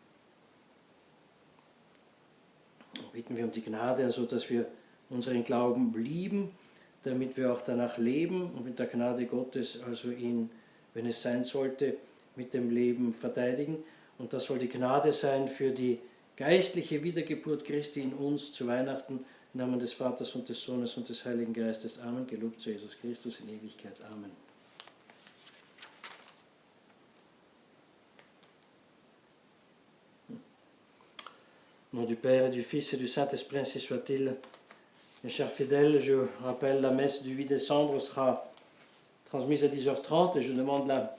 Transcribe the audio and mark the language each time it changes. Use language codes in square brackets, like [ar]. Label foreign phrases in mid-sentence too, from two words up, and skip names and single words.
[de] Bitten wir um die Gnade, also dass wir unseren Glauben lieben, damit wir auch danach leben und mit der Gnade Gottes, also ihn, wenn es sein sollte, mit dem Leben verteidigen. Und das soll die Gnade sein für die geistliche Wiedergeburt Christi in uns zu Weihnachten. Im Namen des Vaters und des Sohnes und des Heiligen Geistes. Amen. Gelobt sei Jesus Christus in Ewigkeit. Amen. [fr] Au nom du Père et du Fils et du Saint-Esprit, ainsi soit-il. Mes chers fidèles, je rappelle, la messe du 8 décembre sera transmise à 10h30 et je demande la